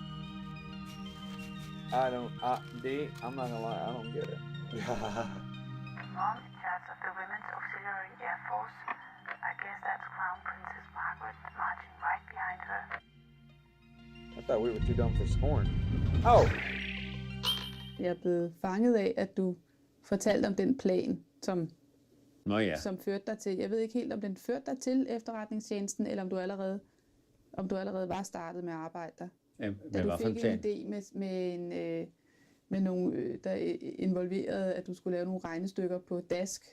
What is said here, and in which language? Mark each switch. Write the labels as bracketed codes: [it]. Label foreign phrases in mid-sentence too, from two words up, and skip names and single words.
[en] I'm not gonna lie, I don't get it. Mom in charge of the Women's Auxiliary Air Force. I guess that's Crown Princess Margaret marching right behind her. I thought we were too dumb for scorn. Oh! [da] Jeg er blevet fanget af, at du fortalte om den plan, som førte dig til. Jeg ved ikke helt, om den førte dig til efterretningstjenesten, eller om du allerede var startet med at arbejde der. Da du fik en idé med nogle, der involverede, at du skulle lave nogle regnestykker på dask.